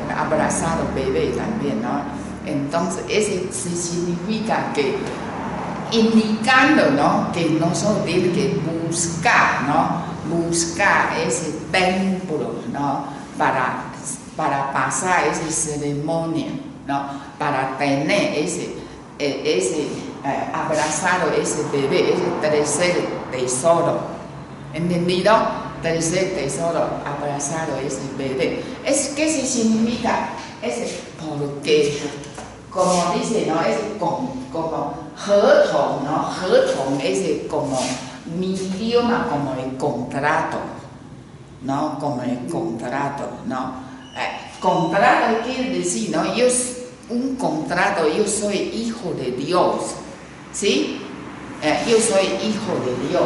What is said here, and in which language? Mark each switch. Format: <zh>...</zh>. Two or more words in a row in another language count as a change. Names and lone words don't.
<es>Abrazado bebé también, ¿no? Entonces, ese significa que indicando, ¿no?, que nosotros tenemos que buscar, ¿no?, buscar ese templo, ¿no?, para pasar esa ceremonia, ¿no?, para tener abrazado ese bebé, ese tercer tesoro, ¿entendido? Tercer tesoro, abrazado ese bebé. ¿Qué se significa? Porque, como dice, ¿no?, es como 合同, ¿no? 合同 es como mi idioma, como el contrato, ¿no? Como el contrato, ¿no? Contrato quiere decir, ¿no? Un contrato, yo soy hijo de Dios, ¿sí? Yo soy hijo de Dios.</es>